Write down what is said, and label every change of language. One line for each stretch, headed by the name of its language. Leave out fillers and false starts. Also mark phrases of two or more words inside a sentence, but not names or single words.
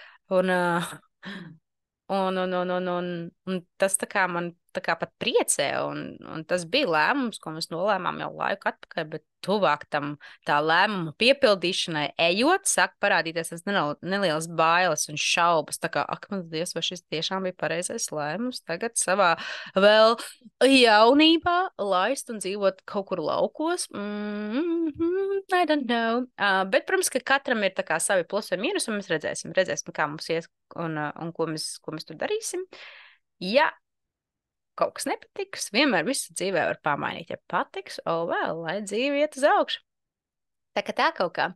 Latvian: un tas tā kā man tā kā pat priecē, un tas bija lēmums, ko mēs nolēmām jau laiku atpakaļ, bet tuvāk tam tā lēmuma piepildīšanai ejot, sāk parādīties tas nelielas bailes un šaubas, tā kā, ak, man Dievs, vai šis tiešām bija pareizais lēmums tagad savā vēl jaunībā laist un dzīvot kaut kur laukos?
English: I don't know.
Latvian: Bet, protams, ka katram ir tā kā savi plusi un mīnus, un mēs redzēsim, kā mums ies un ko mēs tur darīsim. Ja kaut kas nepatiks, vienmēr visu dzīvē var pamainīt. Ja patiks, lai dzīve iet uz augšu. Tā kā tā kaut kā.